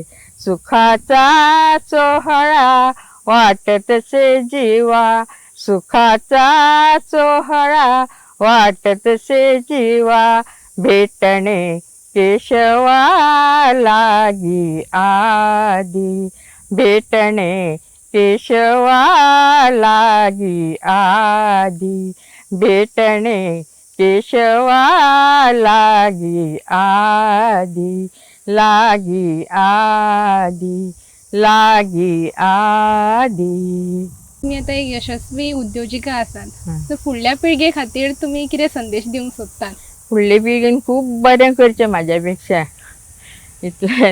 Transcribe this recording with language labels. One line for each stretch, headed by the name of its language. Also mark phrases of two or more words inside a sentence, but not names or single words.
Marathi: सुखाचा सोहळा वाटतसे जीवा, सुखाचा सोहळा वाटतसे जीवा, भेटणे केशवा लागी आदी, भेटणे केशवा लागी आदी, भेटणे केशवा लागी आदी, लागी आदी, लागी आदी.
Konkani: तुम्ही आता एक यशस्वी उद्योजिका आसात, तर फुडल्या पिळगे खातीर तुम्ही कितें संदेश दिवंक सोदतात? फुडले पिळगेन खूब बरें करचें म्हाज्या पेक्षा, इतलेंच.